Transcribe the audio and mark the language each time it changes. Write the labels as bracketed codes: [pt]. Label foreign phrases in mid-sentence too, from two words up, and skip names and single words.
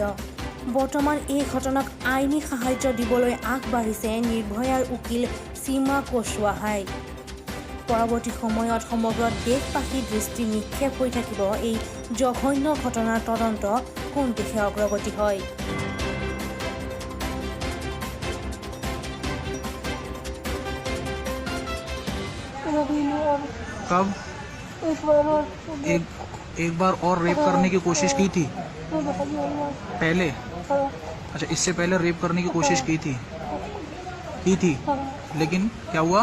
[as] বৰ্তমান এই ঘটনাক আইনী সাহায্য দিবলৈ আগবাঢ়িছে নিৰ্ভয়াৰ উকিল সীমা কুশৱাহাই। পৰৱৰ্তী সময়ত সমগ্ৰ দেশবাসীৰ দৃষ্টি নিক্ষেপ হৈ থাকিব এই জঘন্য ঘটনাৰ তদন্ত কোন দিশে অগ্ৰগতি হয়। [hi] कब एक बार और रेप करने की कोशिश की थी पहले? अच्छा, इससे पहले रेप करने की कोशिश की थी लेकिन क्या हुआ?